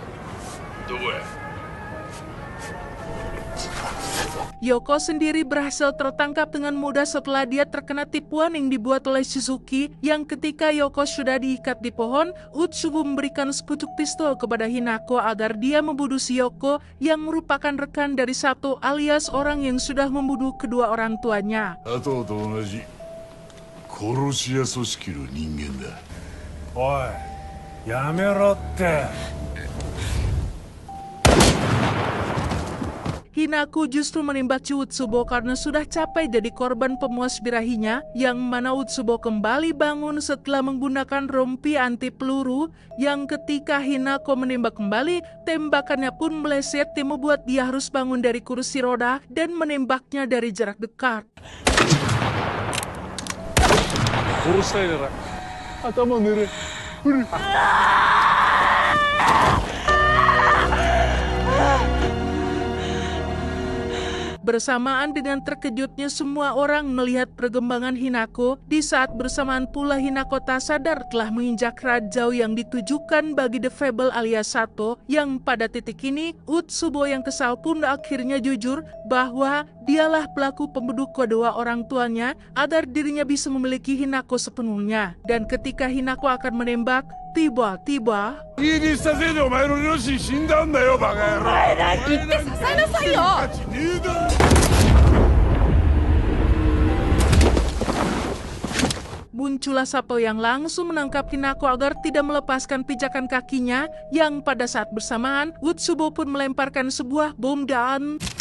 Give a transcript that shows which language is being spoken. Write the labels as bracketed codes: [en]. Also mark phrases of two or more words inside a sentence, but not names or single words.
[id] Yoko sendiri berhasil tertangkap dengan mudah setelah dia terkena tipuan yang dibuat oleh Suzuki, yang ketika Yoko sudah diikat di pohon, Utsubo memberikan sepucuk pistol kepada Hinako agar dia membunuh si Yoko yang merupakan rekan dari Sato alias orang yang sudah membunuh kedua orang tuanya. [ja] 佐藤と同じ殺し屋組織の人間だ。おい、やめろって。 [id] Hinako justru menembak Utsubo karena sudah capek jadi korban pemuas birahinya, yang mana Utsubo kembali bangun setelah menggunakan rompi anti peluru, yang ketika Hinako menembak kembali, tembakannya pun meleset yang membuat dia harus bangun dari kursi roda dan menembaknya dari jarak dekat. [ja] 殺したいなら頭濡れ。 [id] Bersamaan dengan terkejutnya semua orang melihat perkembangan Hinako, di saat bersamaan pula Hinako tak sadar telah menginjak rajau yang ditujukan bagi The Fable alias Sato, yang pada titik ini Utsubo yang kesal pun akhirnya jujur bahwa dialah pelaku pembunuh kedua orang tuanya agar dirinya bisa memiliki Hinako sepenuhnya. Dan ketika Hinako akan menembak, tiba-tiba [ja] いいにしたせいでお前の両親死んだんだよバカ野郎。お前ら切って支えなさいよ。 [id] muncullah Sato yang langsung menangkap Hinako agar tidak melepaskan pijakan kakinya, yang pada saat bersamaan Utsubo pun melemparkan sebuah bom dan...